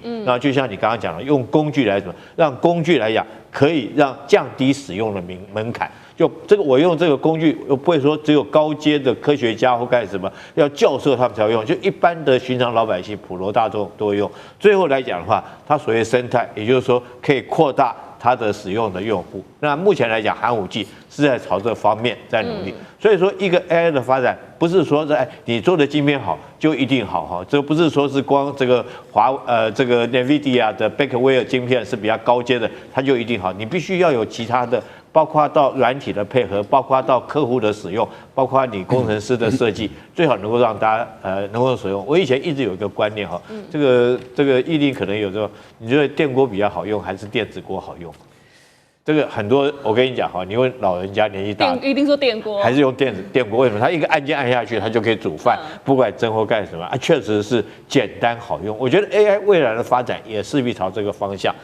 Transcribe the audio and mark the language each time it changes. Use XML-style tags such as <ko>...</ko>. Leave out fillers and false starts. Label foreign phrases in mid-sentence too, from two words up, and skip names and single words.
<zh>然後就像你剛剛講的，用工具來怎麼讓工具來講可以讓降低使用的門檻。就這個我用這個工具，又不會說只有高階的科學家或幹什麼，要教授他們才會用，就一般的尋常老百姓、普羅大眾都會用。最後來講的話，它所謂生態，也就是說可以擴大它的使用的用戶。那目前來講，寒武紀是在朝這方面在努力。所以說，一個 AI 的發展不是說你做的晶片好就一定好哈，這不是說是光這個這個 NVIDIA 的 Blackwell 晶片是比較高階的，它就一定好。你必須要有其他的，包括到軟體的配合，包括到客戶的使用，包括你工程師的設計，最好能夠讓大家能夠使用。我以前一直有一個觀念哈，這個議定可能有時候，你覺得電鍋比較好用還是電子鍋好用？這個很多，我跟你講哈，你問老人家年紀大，一定說電鍋，還是用電鍋？為什麼？它一個按鍵按下去，它就可以煮飯，不管蒸或幹什麼啊，確實是簡單好用。我覺得 AI 未來的發展也勢必朝這個方向。</zh>